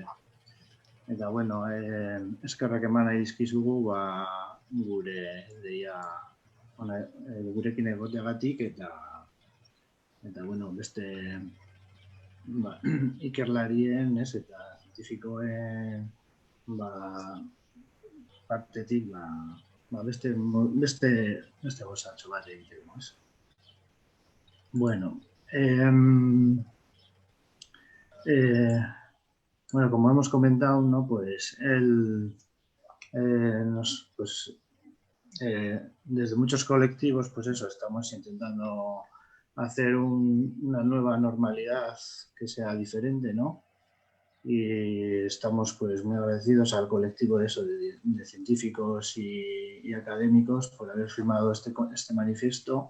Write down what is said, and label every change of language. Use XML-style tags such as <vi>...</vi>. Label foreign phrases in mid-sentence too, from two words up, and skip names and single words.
<eu>Eta, bueno, eskerrak eman nahi dizkizugu gure deia gurekin egoteagatik eta bueno, beste ikerlarien, ez, eta zientifikoen partetik beste gozatxo bat egiteko, ez.</eu> <es>Bueno, Bueno, como hemos comentado, ¿no? Pues desde muchos colectivos, pues eso, estamos intentando hacer una nueva normalidad que sea diferente, ¿no? Y estamos pues muy agradecidos al colectivo de eso, de científicos y académicos por haber firmado este manifiesto.</es>